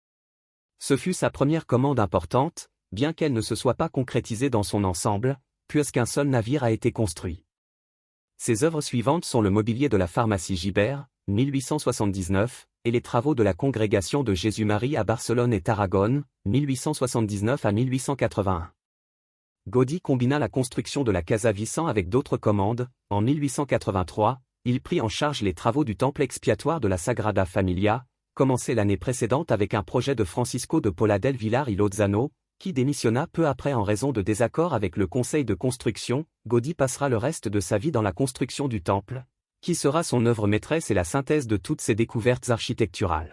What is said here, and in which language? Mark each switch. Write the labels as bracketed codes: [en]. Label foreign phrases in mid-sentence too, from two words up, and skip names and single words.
[fr] Ce fut sa première commande importante, bien qu'elle ne se soit pas concrétisée dans son ensemble, puisqu'un seul navire a été construit. Ses œuvres suivantes sont le mobilier de la pharmacie Gibert, 1879, et les travaux de la congrégation de Jésus-Marie à Barcelone et Tarragone, 1879 à 1881. Gaudí combina la construction de la Casa Vicent avec d'autres commandes. En 1883, il prit en charge les travaux du temple expiatoire de la Sagrada Familia, commencé l'année précédente avec un projet de Francisco de Paula del Villar y Lozano, qui démissionna peu après en raison de désaccords avec le conseil de construction. Gaudí passera le reste de sa vie dans la construction du temple, qui sera son œuvre maîtresse et la synthèse de toutes ses découvertes architecturales.